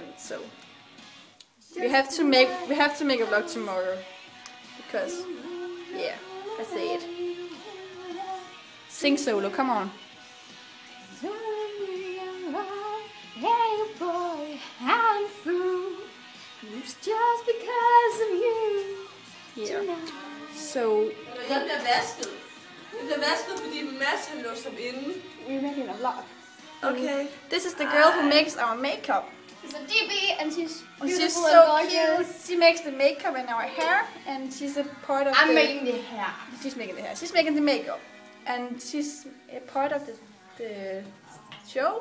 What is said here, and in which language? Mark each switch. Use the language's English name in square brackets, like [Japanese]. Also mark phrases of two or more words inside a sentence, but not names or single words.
[English] So we have to make a vlog tomorrow because yeah, I say it. Sing solo, come on. Hey boy, I'm through. It's just because of you. Yeah. So [Danish] Jeg bliver vasket. Jeg bliver vasket, fordi Mads han lå som inde. [English] we're making a vlog. Okay. This is the girl who makes our makeup. It's a DB and she's And she's beautiful so and gorgeous. cute. She makes the makeup and our hair, and she's a part of I'm making the hair. She's making the hair. She's making the makeup, and she's a part of the show.